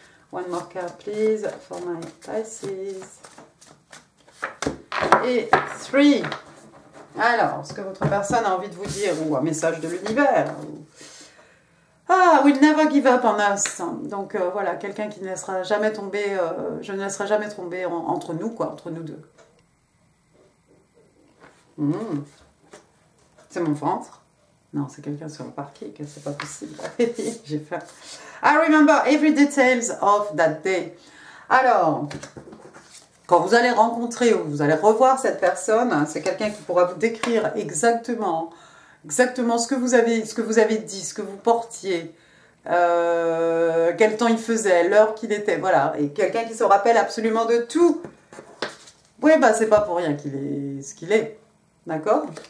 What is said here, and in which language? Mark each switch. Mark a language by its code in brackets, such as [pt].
[en] One more card, please, for my Pisces. [fr] Et 3. Alors, ce que votre personne a envie de vous dire, ou un message de l'univers. [en] Ah, we'll never give up on us. [fr] Donc voilà, quelqu'un qui ne laissera jamais tomber, je ne laisserai jamais tomber entre nous, quoi, entre nous deux. C'est mon ventre. Non, c'est quelqu'un sur le parquet, c'est pas possible. J'ai faim. [en] I remember every details of that day. [fr] Alors, quand vous allez rencontrer ou vous allez revoir cette personne, c'est quelqu'un qui pourra vous décrire exactement ce que vous avez dit, ce que vous portiez, quel temps il faisait, l'heure qu'il était, voilà. Et quelqu'un qui se rappelle absolument de tout. Oui, bah c'est pas pour rien qu'il est ce qu'il est, d'accord?